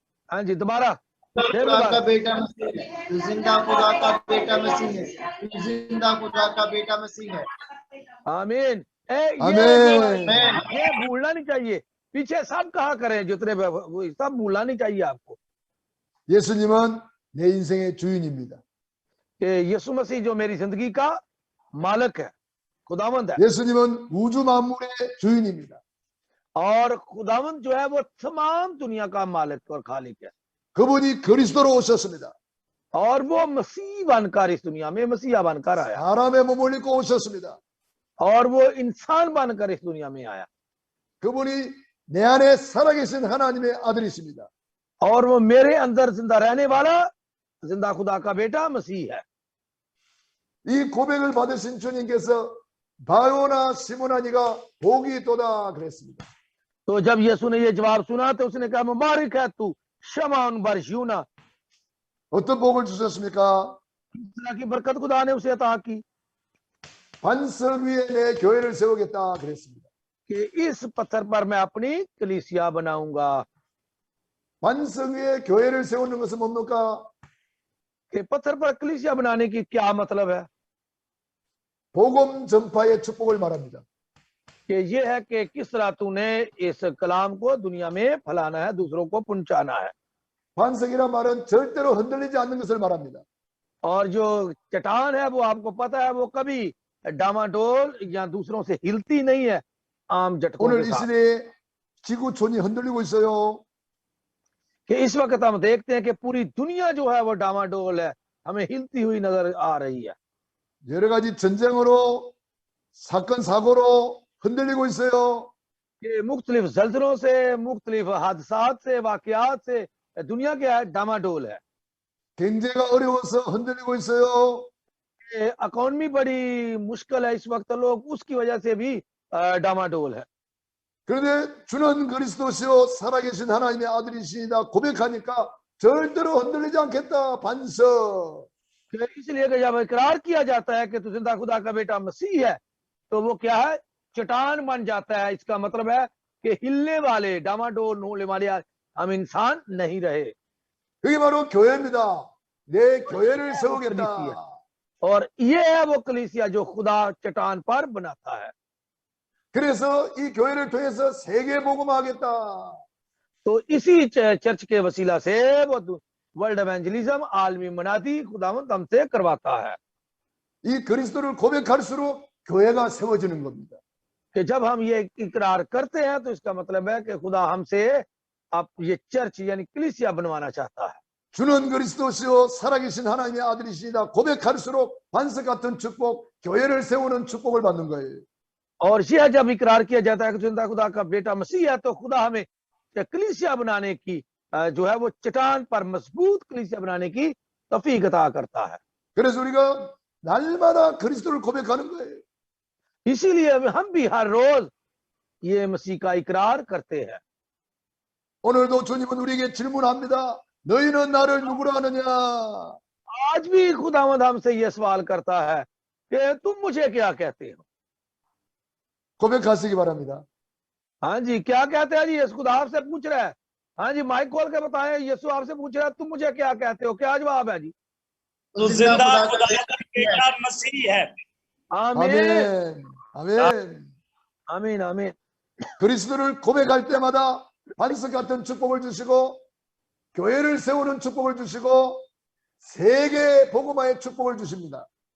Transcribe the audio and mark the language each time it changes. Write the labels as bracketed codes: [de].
[hi] हाँ जी, दोबारा फिर खुदा का दोबारा। बेटा मसीह है, तू जिंदा खुदा का बेटा मसीह है, तू जिंदा खुदा का बेटा मसीह है। आमीन। [ko] 아멘. [hi] ये भूलना नहीं चाहिए, पीछे सब कहा करें जितने सब भूलना नहीं चाहिए आपको [ko] 예수님은 내 인생의 주인입니다. [hi] कि यीशु मसीह जो मेरी जिंदगी का मालिक है, खुदावंद है। [ko] 예수님은 우주 만물의 주인입니다. [hi] और खुदावंद जो है वो तमाम दुनिया का मालिक और खालिक है। [ko] 그분이 그리스도로 오셨습니다. [hi] और वो मसीह बनकर इस दुनिया में मसीहा बनकर आया, [ko] 사람의 몸을 입고 오셨습니다. [hi] और वो इंसान बनकर इस दुनिया में आया। [ko] 그분이 내 안에 살아계신 하나님의 아들이십니다. [hi] और वो मेरे अंदर जिंदा रहने वाला जिंदा खुदा का बेटा मसीह है। [ko] 이 고백을 받으신 주님께서 바요나 시몬아 네가 복이 있도다 그랬습니다. [hi] तो जब यीशु ने ये जवाब सुना तो उसने कहा मुबारक है तू शमौन बरयूना। [ko] 어떤 복을 주셨습니까? [hi] किस तरह की बरकत खुदा ने उसे अता की [ko] 반석 위에 내 교회를 세우겠다 그랬습니다. [hi] कि इस पत्थर पर मैं अपनी कलीसिया बनाऊंगा। [ko] 반석 위에 교회를 세우는 것은 뭡니까? [hi] कि पत्थर पर कलीसिया बनाने की क्या मतलब है? [ko] 복음 전파의 축복을 말합니다. [hi] कि ये है कि किस तरह तूने इस कलाम को दुनिया में फैलाना है, दूसरों को पहुंचाना है। [ko] 반석이란 말은 절대로 흔들리지 않는 것을 말합니다. [hi] और जो चट्टान है वो आपको पता है वो कभी डामाडोल या दूसरों से हिलती नहीं है आम झटकों [ko] 오늘 [hi] के [ko] 이 [hi] साथ। [ko] 시대에 지구촌이 흔들리고 있어요. [hi] कि इस वक्त हम देखते हैं कि पूरी दुनिया जो है वो डामाडोल है, हमें हिलती हुई नजर आ रही है। [ko] 여러 가지 전쟁으로 사건 사고로 흔들리고 있어요. [hi] कि मुख्तलिफ जल्जलों से, मुख्तलिफ हादसात से, वाकयात से दुनिया के डामाडोल है। [ko] 경제가 어려워서 흔들리고 있어요. [hi] इकोनॉमी बड़ी मुश्किल है इस वक्त, लोग उसकी वजह से भी डामाडोल है। [ko] 그런데 주는 그리스도시요 살아계신 하나님의 아들이시다 고백하니까 절대로 흔들리지 않겠다. 반석. [hi] इसलिए कि जब इकरार किया जाता है कि तू जिंदा खुदा का बेटा मसीह है तो वो क्या है? चट्टान बन जाता है। इसका मतलब है कि हिलने वाले, डामाडोल होने वाले हम इंसान नहीं रहे। [ko] 그게 바로 교회입니다. 내 교회를 세우겠다. [hi] और ये है वो कलीसिया जो खुदा चट्टान पर बनाता है। [ko] 그래서 이 교회를 통해서 세계 복음하겠다. [hi] तो इसी चर्च के वसीला से वो वर्ल्ड एवेंजलिज्म, आलमी मनादी खुदावंद हमसे करवाता है। [ko] 이 그리스도를 고백할수록 교회가 세워지는 겁니다. [hi] कि जब हम ये इकरार करते हैं तो इसका मतलब है कि खुदा हमसे अब ये चर्च यानी कलीसिया बनवाना चाहता है। [ko] 주는 그리스도시요 살아계신 하나님의 아들이시다 고백할수록 반석 같은 축복, 교회를 세우는 축복을 받는 거예요. [hi] और यह जब इकरार किया जाता है कि जिंदा खुदा का बेटा मसीह है तो खुदा हमें कलीसिया बनाने की जो है वो चट्टान पर मजबूत कलीसिया बनाने की तौफीक अता करता है। [ko] 그래서 우리가 날마다 그리스도를 고백하는 거예요. [hi] इसीलिए हम भी हर रोज ये मसीह का इकरार करते हैं। [ko] 오늘도 주님은 우리에게 질문합니다. 너희는 나를 누구로 아느냐? [hi] आज भी खुदावंद हमसे ये सवाल करता है कि तुम मुझे क्या कहते हो? [ko] 고백하시기 바랍니다. [hi] हाँ जी, क्या कहते हैं जी? यीशु खुदा आपसे पूछ रहा है। हाँ जी, माइक खोल के बताएं, यीशु आपसे पूछ रहा है तुम मुझे क्या कहते हो? क्या जवाब है जी? तो जिंदा खुदा का बेटा मसीह है। आमीन [ko] 아멘. 아멘. [hi] आमीन आमीन। [ko] 그리스도를 고백할 때마다 반석 같은 축복을 주시고 교회를 세우는 축복을 주시고 세계 복음화의 축복을 주십니다.